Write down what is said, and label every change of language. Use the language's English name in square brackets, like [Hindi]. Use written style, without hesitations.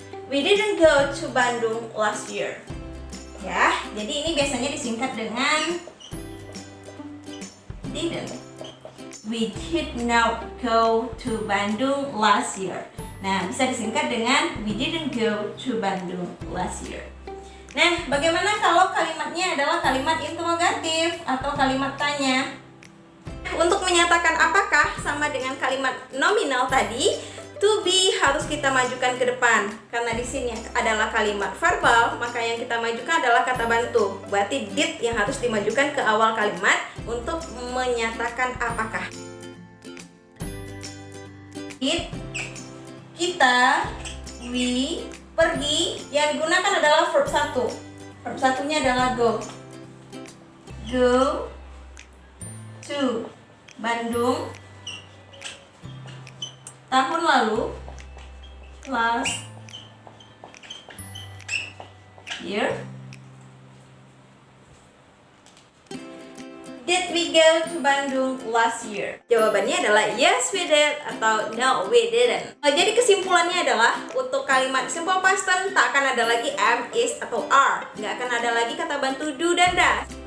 [English] We didn't go to Bandung last year. [Indonesian] Ya, jadi ini biasanya disingkat dengan didn't. [English] We did not go to Bandung last year. [Indonesian] Nah, bisa disingkat dengan [English] we didn't go to Bandung last year. [Indonesian] Nah, bagaimana kalau kalimatnya adalah kalimat interrogatif atau kalimat tanya? Untuk menyatakan apakah sama dengan kalimat nominal tadi, to be harus kita majukan ke depan. Karena di sini adalah kalimat verbal, maka yang kita majukan adalah kata bantu. Berarti did yang harus dimajukan ke awal kalimat untuk menyatakan apakah. Did, kita, we, pergi, yang digunakan adalah verb 1. Verb 1-nya adalah go. [English] Go to Bandung [Indonesian] tahun lalu, last year. [English] Did we go to Bandung last year? [Indonesian] Jawabannya adalah [English] yes we did [Indonesian] atau [English] no we didn't. [Indonesian] Jadi kesimpulannya adalah untuk kalimat simple past tense tak akan ada lagi am, is, atau are. Nggak akan ada lagi kata bantu do dan does.